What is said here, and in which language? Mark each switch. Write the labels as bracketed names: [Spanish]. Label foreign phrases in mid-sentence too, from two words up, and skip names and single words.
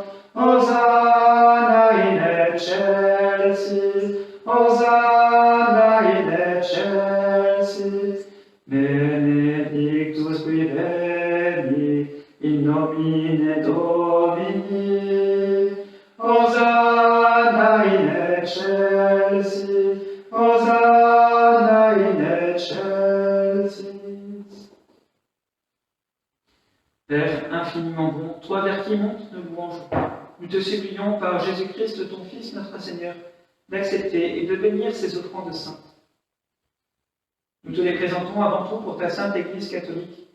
[Latin] Hosanna in excelsis, Hosanna in excelsis, benedictus qui veni in nomine Domini. Hosanna in excelsis, Hosanna in excelsis. [French] Père infiniment bon, toi vers qui monte nos louanges, nous te supplions par Jésus-Christ, ton Fils, notre Seigneur, d'accepter et de bénir ces offrandes saintes. Nous te les présentons avant tout pour ta sainte Église catholique.